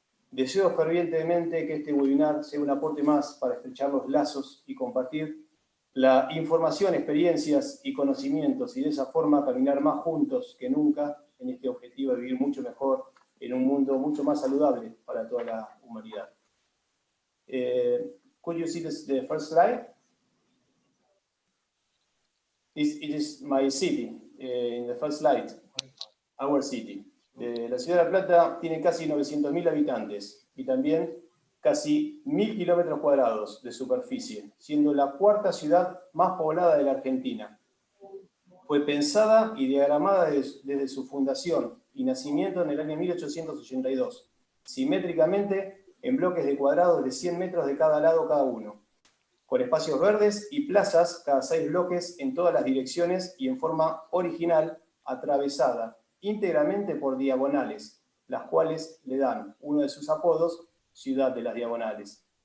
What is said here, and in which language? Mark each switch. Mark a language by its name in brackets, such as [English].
[Spanish] Deseo fervientemente que este webinar sea un aporte más para estrechar los lazos y compartir la información, experiencias y conocimientos, y de esa forma caminar más juntos que nunca en este objetivo de vivir mucho mejor en un mundo mucho más saludable para toda la humanidad. [English] Could you see the first slide? It is my city, in the first slide, our city. [Spanish] La ciudad de La Plata tiene casi 900.000 habitantes y también casi 1.000 kilómetros cuadrados de superficie, siendo la cuarta ciudad más poblada de la Argentina. Fue pensada y diagramada desde su fundación y nacimiento en el año 1882, simétricamente en bloques de cuadrados de 100 metros de cada lado cada uno, con espacios verdes y plazas cada 6 bloques en todas las direcciones y en forma original, atravesada íntegramente por diagonales, las cuales le dan uno de sus apodos, Ciudad de las Diagonales.